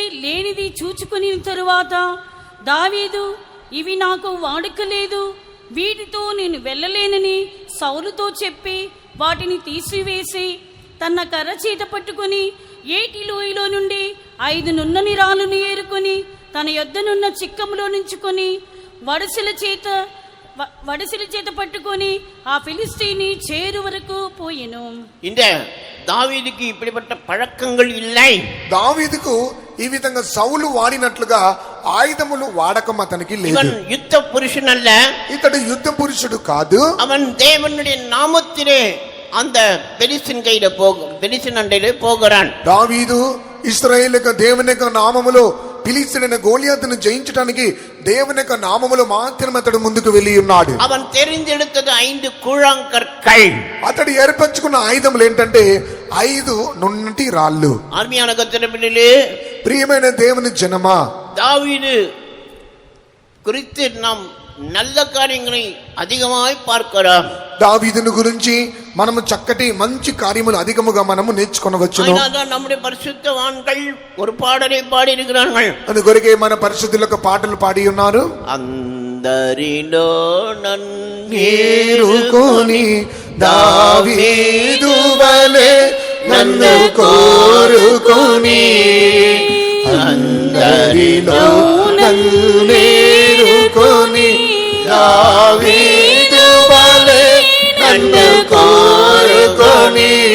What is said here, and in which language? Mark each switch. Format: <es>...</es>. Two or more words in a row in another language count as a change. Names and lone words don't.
<te>లేనిది చూచుకుని తరువాత దావీదు, ఇవి నాకు వాడుక లేదు, వీటితో నేను వెళ్ళలేనని సౌలుతో చెప్పి వాటిని తీసివేసి తన కర్ర చేత పట్టుకుని ఏటి లోయలో నుండి 5 నున్నని రాళ్ళను ఏరుకొని తన యొద్దనున్న చిక్కములో నుంచుకొని వడసిల చేత పట్టుకొని ఆ ఫిలిస్తీని చేరు వరకు పోయెను.</te> <ta>இந்த దావీదుకి இப்படிப்பட்ட పழக்கங்கள் இல்லை.</ta> <te>దావీదుకు ఈ విధంగా సౌలు వాడినట్లుగా ఆయుధములు వాడకం అతనికి లేదు.</te> <ta>இவன் யுத்த புருஷன் அல்ல,</ta> <te>ఇతడు యుద్ధ పురుషుడు కాదు.</te> <ta>அவன் தேவனுடைய நாமத்திலே அந்த பெலிஸ்தீன் அண்டையிலே போகிறான்.</ta> <te>దావీదు ఇశ్రాయేలు యొక్క దేవుని యొక్క నామములో ఫిలిస్తీయుడైన గోలియాతును జయించడానికి దేవుని యొక్క నామములో మాత్రమే అతడు ముందుకు వెళ్ళి ఉన్నాడు.</te> <ta>அவன் தெரிந்தெடுத்தது 5 கூழாங்கற்கள்.</ta> <te>అతడు ఏర్పరచుకున్న ఆయుధములు ఏంటంటే 5 నున్నటి రాళ్ళు.</te> <ta>அருமையான கர்த்தருடைய பிள்ளைகளே,</ta> <te>ప్రియమైన దేవుని జనమా,</te> <ta>தாவீது குறித்து நாம் நல்ல காரியங்களை அதிகமாய் பார்க்கிறோம்.</ta> <te>దావీదును గురించి మనము చక్కటి మంచి కార్యములు అధికముగా మనము నేర్చుకొనవచ్చును.</te> <ta>நம்முடைய பரிசுத்தவான்கள் ஒரு பாடலை பாடி இருக்கிறார்கள்.</ta> <te>అందుకొరకే మన పరిశుద్ధులకు పాటలు పాడి ఉన్నారు. అందరిలో నన్నేరుకొని దావీదు వలె నన్ను కోరుకొని, అందరిలో నన్నేరుకొని దావీదు వలె నన్ను కోరుకొని,</te>